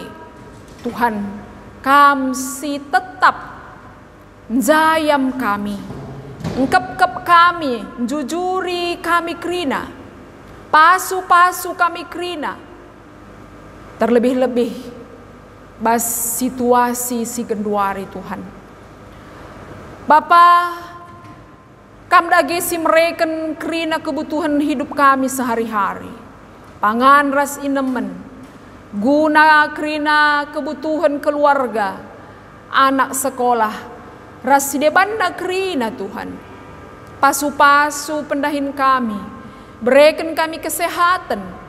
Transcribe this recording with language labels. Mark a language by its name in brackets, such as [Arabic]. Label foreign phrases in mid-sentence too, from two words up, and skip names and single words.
[Batak Karo] Tuhan, kam si tetap jayam kami, engkep-kep kami, jujuri kami kerina, pasu-pasu kami kerina, terlebih-lebih bas situasi si genduari Tuhan. Bapa, kam dagesi mereken kerina [Indonesian] kebutuhan hidup kami sehari-hari. [Batak Karo] Pangan ras inemen, guna kerina kebutuhan keluarga, anak sekolah, ras sidebanda kerina Tuhan. Pasu-pasu pendahin kami, [Indonesian] berikan kami kesehatan.